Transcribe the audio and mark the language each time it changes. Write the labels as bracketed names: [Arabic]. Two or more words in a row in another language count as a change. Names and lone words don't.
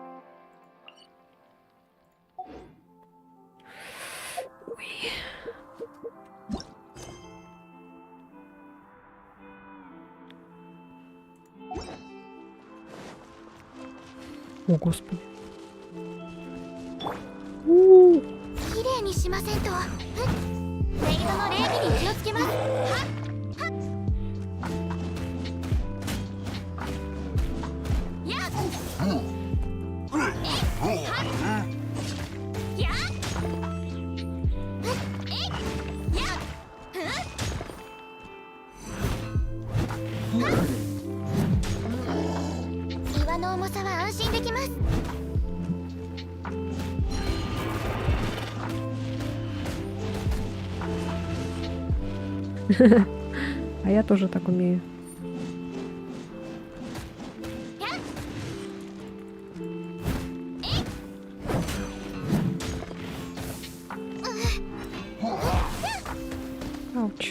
[Russian] Ой. О, Господи. [Japanese] 綺麗にしませんと。メイドの礼儀に気をつけます。はっはっ。やっ。えっ。はっ。やっ。えっ。やっ。はっ。岩の重さは安心できます。 [Russian] А я тоже так умею. Ауч.